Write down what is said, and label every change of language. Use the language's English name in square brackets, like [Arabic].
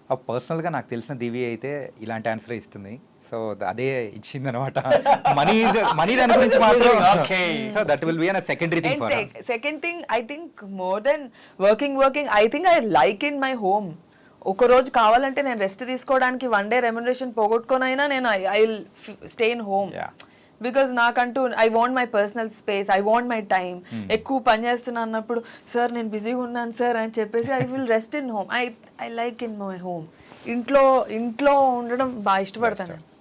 [Telugu] పర్సనల్గా నాకు తెలిసిన దివి అయితే ఇలాంటి ఆన్సర్ ఇస్తుంది, సో అదే ఇచ్చింది అనమాట. [English] money [Telugu] దాని గురించి మాత్రం [English] Okay, so that will be a secondary thing for her. Second thing, I think more than working, I think I like in my home. [Telugu] ఒక రోజు కావాలంటే నేను [English] rest తీసుకోవడానికి one day remuneration [Telugu] పోగొట్టుకోనైనా నేను [English] I will stay in home, because నాకంటూ I want my personal space, I want my time. [Telugu] ఎక్కువ పని చేస్తున్నా అన్నప్పుడు సార్ నేను బిజీగా ఉన్నాను సార్ అని చెప్పేసి [English] I will rest in home. I like in my home. [Telugu] ఇంట్లో ఉండడం బాగా ఇష్టపడతాను.